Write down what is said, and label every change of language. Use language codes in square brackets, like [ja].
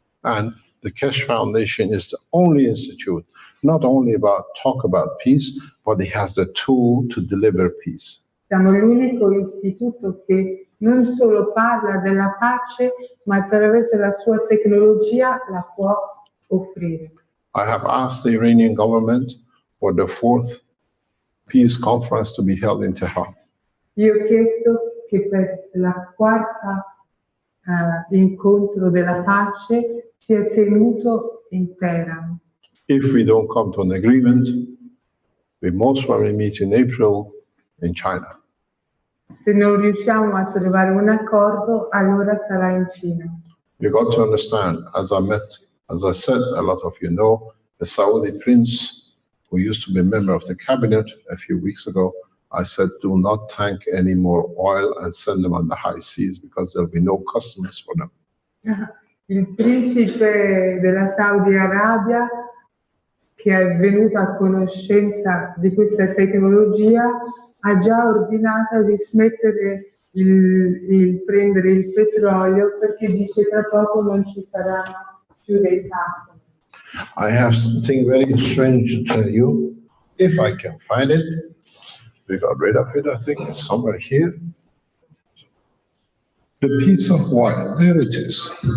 [en] And the Keshe Foundation is the only institute, not only talk about peace, but it has the tool to deliver peace. [it] Siamo l'unico istituto che non solo parla della pace, ma attraverso la sua tecnologia la può offrire. [en] I have asked the Iranian government for the 4th peace conference to be held in Tehran. [it] Io ho chiesto che per la quarta incontro della pace sia tenuto in Teheran. [en] If we don't come to an agreement, we most probably meet in April in China. [it] Se non riusciamo a trovare un accordo, allora sarà in Cina. [en] You got to understand, as I said, a lot of you know, the Saudi prince who used to be a member of the cabinet a few weeks ago, I said, do not tank any more oil and send them on the high seas because there'll be no customers for them. [it] Il principe della Saudi Arabia, che è venuto a conoscenza di questa tecnologia, ha già ordinato di smettere il prendere il petrolio perché dice tra poco non ci saranno più dei customers. [en] I have something very strange to tell you, if I can find it. We got rid of it, I think it's somewhere here. The piece of wire, there it is.